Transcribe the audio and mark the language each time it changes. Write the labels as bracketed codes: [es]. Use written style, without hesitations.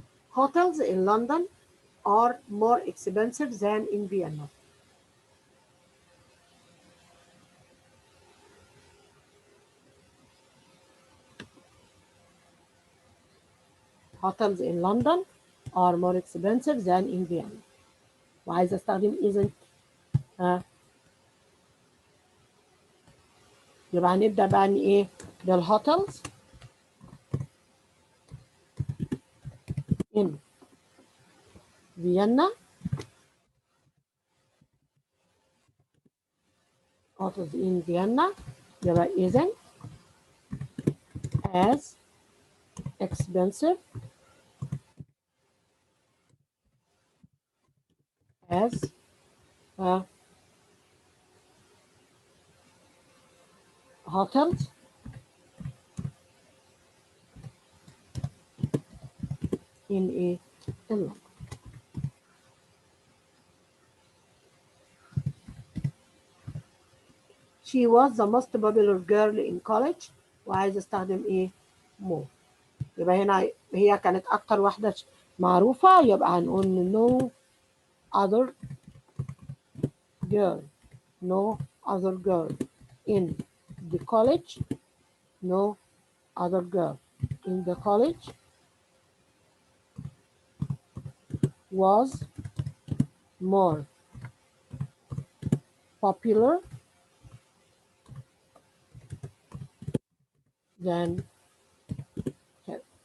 [en] Hotels in London are more expensive than in Vienna. Hotels in London are more expensive than in Vienna. [ar] وعايز استخدم isn't. يبقى هنبدأ بقى ايه بالهوتels in Vienna. [en] Hotels in Vienna يبقى isn't as expensive as hotels in London. She was the most popular girl in college. [ar] وعايز استخدم ايه more. يبقى هنا هي كانت اكتر واحدة معروفة يبقى هنقول [en] no other girl. No other girl in the college. No other girl. in the college was more popular than her.